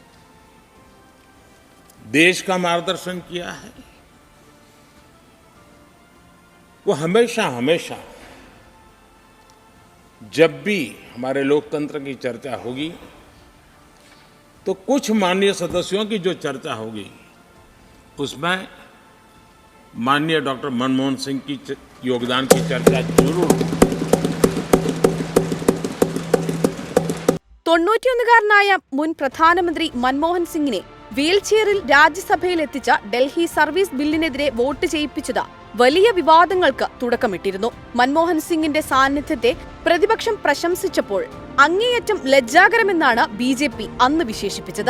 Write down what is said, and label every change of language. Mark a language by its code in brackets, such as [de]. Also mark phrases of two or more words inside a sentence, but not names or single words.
[hi] देश का मार्गदर्शन किया है, वो हमेशा हमेशा जब भी हमारे लोकतंत्र की चर्चा होगी तो कुछ माननीय सदस्यों की जो चर्चा होगी उसमें माननीय डॉक्टर मनमोहन सिंह की योगदान की चर्चा जरूर। [ml] 91-കാരനായ മുൻ പ്രധാനമന്ത്രി മൻമോഹൻ സിംഗിനെ വീൽചെയറിൽ രാജ്യസഭയിൽ എത്തിച്ച ഡൽഹി സർവീസ് ബില്ലിനെതിരെ വോട്ട് ചെയ്യിപ്പിച്ചത് വലിയ വിവാദങ്ങൾക്ക് തുടക്കമിട്ടിരുന്നു. മൻമോഹൻ സിംഗിന്റെ സാന്നിധ്യത്തെ പ്രതിപക്ഷം പ്രശംസിച്ചപ്പോൾ അങ്ങേയറ്റം ലജ്ജാകരമെന്നാണ് BJP അന്ന് വിശേഷിപ്പിച്ചത്.